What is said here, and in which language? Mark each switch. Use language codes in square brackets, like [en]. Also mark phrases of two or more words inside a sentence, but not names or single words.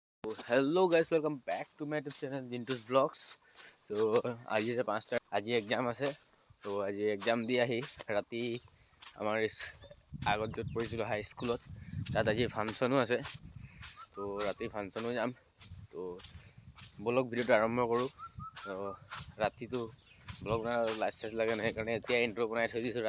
[en] hello guys welcome back to my YouTube channel Jintu's blogs. [hi] तो आज [as] 5টা আজি एग्जाम আছে। तो আজি एग्जाम দি আহি ৰাতি আমাৰ আগত য'ত পঢ়িছিলোঁ হাই স্কুলত তাত আজি ফাংচনো আছে। তো ৰাতি ফাংচনো যাম। তো ব্লগ ভিডিঅ'টো আৰম্ভ কৰোঁ। ৰাতিটো ব্লগ বনাই লাইট লাগে নাই সেইকাৰণে এতিয়া ইন্ট্ৰ বনাই থৈ দিছোঁ।